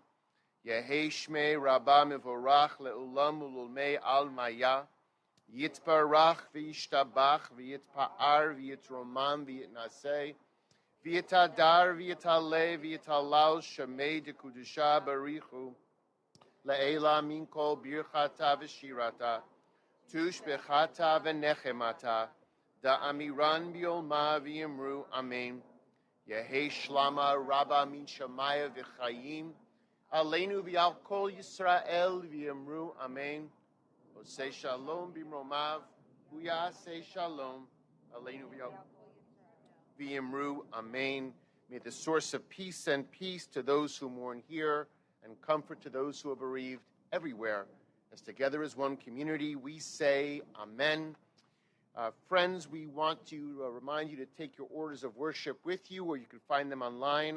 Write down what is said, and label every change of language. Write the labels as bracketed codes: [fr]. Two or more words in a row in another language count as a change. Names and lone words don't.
[arc] יהא שמה רבא מברך לעלם ולעלמי עלמיא יתברך וישתבח ויתפאר ויתרומם ויתנשא ויתהדר ויתעלה ויתהלל שמה דקדשא בריך הוא לעלא מן כל ברכתא ושירתא תשבחתא ונחמתא דאמירן בעלמא ואמרו אמן. יהא שלמא רבא מן שמיא וחיים, עלינו ועל כל ישראל ואמרו אמן. [he] עושה שלום במרומיו ויעשה שלום עלינו ועל ואמרו אמן. [en] May the source of peace send peace to those who mourn here, and comfort to those who are bereaved everywhere. As together as one community, we say amen. Friends, we want to remind you to take your orders of worship with you, or you can find them online.